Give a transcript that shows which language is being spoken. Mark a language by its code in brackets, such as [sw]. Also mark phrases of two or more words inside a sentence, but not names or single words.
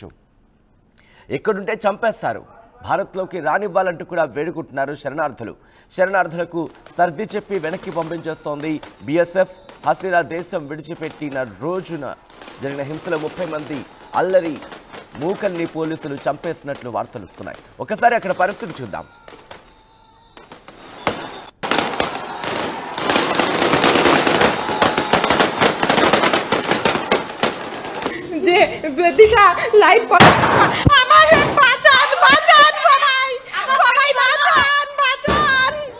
[te] ఎక్కడుంటే చంపేస్తారు, భారత్లోకి రానివ్వాలంటూ కూడా వేడుకుంటున్నారు శరణార్థులకు సర్ది చెప్పి వెనక్కి పంపించేస్తోంది బీఎస్ఎఫ్. హసీనా దేశం విడిచిపెట్టిన రోజున జరిగిన హింసలో 30 మంది అల్లరి మూకల్ని పోలీసులు చంపేసినట్లు వార్తలు వస్తున్నాయి. ఒకసారి అక్కడ పరిస్థితి చూద్దాం. [bn] দিশা লাইভ আমার বাঁচান বাঁচান সবাই সবাই বাঁচান বাঁচান